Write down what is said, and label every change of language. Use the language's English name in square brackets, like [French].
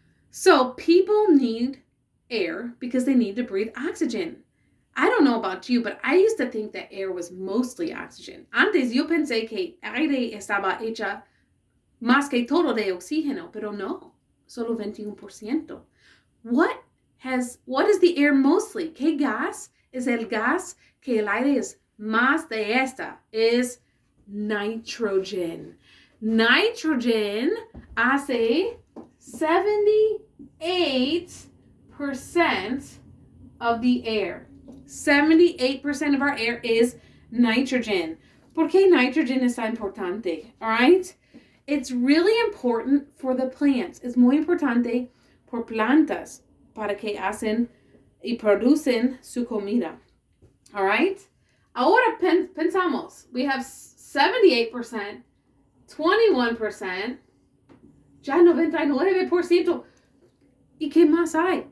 [English] So people need air because they need to breathe oxygen. I don't know about you, but I used to think that air was mostly oxygen. [Spanish] Antes yo pensé que aire estaba hecha más que todo de oxígeno, pero no, solo 21%. [English] What is the air mostly? [Spanish] ¿Qué gas es el gas que el aire es más de esta? Es nitrogen. Nitrogen hace 78% [English] of the air. 78% of our air is nitrogen. [Spanish] ¿Por qué nitrogen es tan importante? [English] All right? It's really important for the plants. [Spanish] Es muy importante por plantas para que hacen y producen su comida. All right? Ahora pensamos. [English] We have [Spanish] 78%, 21%, ya 99%. ¿Y qué más hay?